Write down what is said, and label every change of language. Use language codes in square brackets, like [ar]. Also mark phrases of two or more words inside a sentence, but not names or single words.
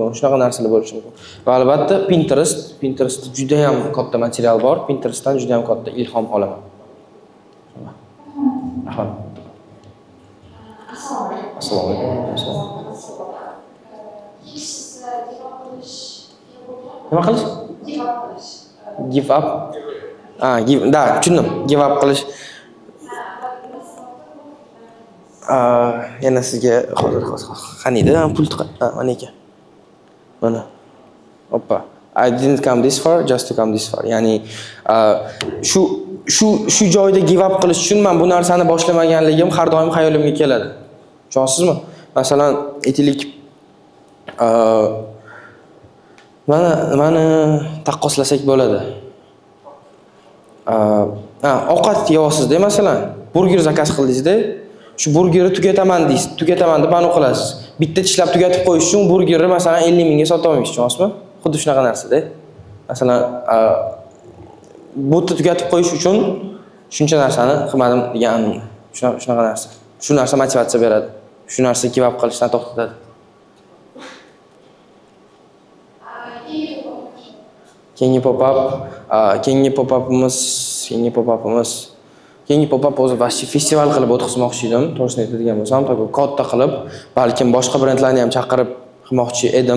[uz] Shunaqa narsalar bo'lishi mumkin. Va albatta Pinterest juda ham katta material bor. Pinterestdan juda ham katta ilhom olaman. Rahmat. Assalomu alaykum. Nima qilish? [en] Give up. [uz] Tushundim. [en] Give up [uz] qilish. Yana sizga hozir qaniydi? Pult mana ekan. Mana. Hoppa. [en] I didn't come this far just to come this far. [uz] Ya'ni shu joyda [en] give up [uz] qilish uchun men bu narsani boshlamaganligim har doim hayolimga keladi. Tushunasizmi? Masalan, aytaylik mana taqqoslasak bo'ladi. Ovqat yeyapsiz-da, masalan, burger zakaz qildingiz-da, shu burgerni tugataman deysiz, tugataman deb aniq qilasiz. Bitta tishlab tugatib qo'yish uchun burgerni masalan 50 mingga sota olmaysiz, tushunasizmi? Xuddi shunaqa narsa-da. Masalan, butni tugatib qo'yish uchun shuncha narsani qilmadim degan shunaqa narsa. Shu narsa motivatsiya beradi. Shu narsa [en] give up [uz] qilishdan to'xtatadi. Keyingi pop-up o'zi vashchi festival qilib o'tkazmoqchi edim. To'g'risini aytadigan bo'lsam, katta qilib, balkim boshqa brendlarni ham chaqirib qilmoqchi edim.